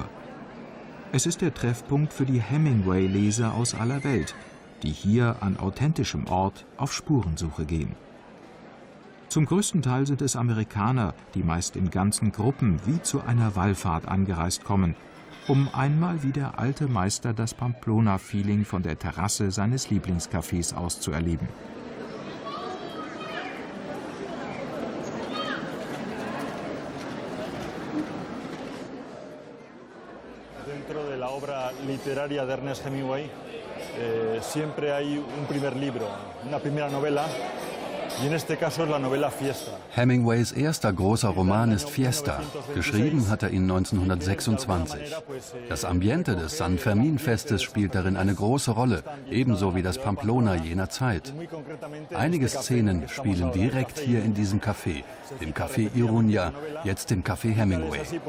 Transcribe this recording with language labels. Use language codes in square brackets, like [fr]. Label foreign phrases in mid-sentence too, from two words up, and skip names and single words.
[de] Es ist der Treffpunkt für die Hemingway-Leser aus aller Welt, die hier an authentischem Ort auf Spurensuche gehen. Zum größten Teil sind es Amerikaner, die meist in ganzen Gruppen wie zu einer Wallfahrt angereist kommen, um einmal wie der alte Meister das Pamplona-Feeling von der Terrasse seines Lieblingscafés aus zu erleben. [es] Dentro de la obra literaria de Ernest Hemingway siempre hay un primer libro, una primera novela, y en este caso es la novela Fiesta. [de] Hemingways erster großer Roman ist Fiesta. Geschrieben hat er ihn 1926. Das Ambiente des San Fermín-Festes spielt darin eine große Rolle, ebenso wie das Pamplona jener Zeit. Einige Szenen spielen direkt hier in diesem Café, dem Café Iruña, jetzt dem Café Hemingway.